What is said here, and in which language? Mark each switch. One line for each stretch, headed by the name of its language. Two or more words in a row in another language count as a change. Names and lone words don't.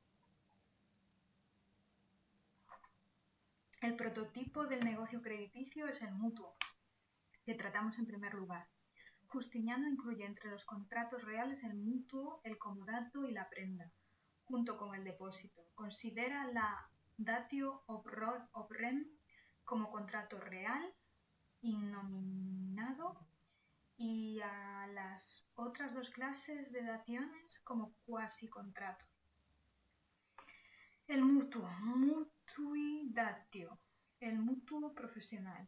Spanish: El prototipo del negocio crediticio es el mutuo, que tratamos en primer lugar. Justiniano incluye entre los contratos reales el mutuo, el comodato y la prenda, junto con el depósito. Considera la
Latin: datio ob rem
Spanish: como contrato real, innominado, y a las otras dos clases de daciones como cuasi-contratos. El mutuo,
Latin: mutui datio,
Spanish: el mutuo profesional.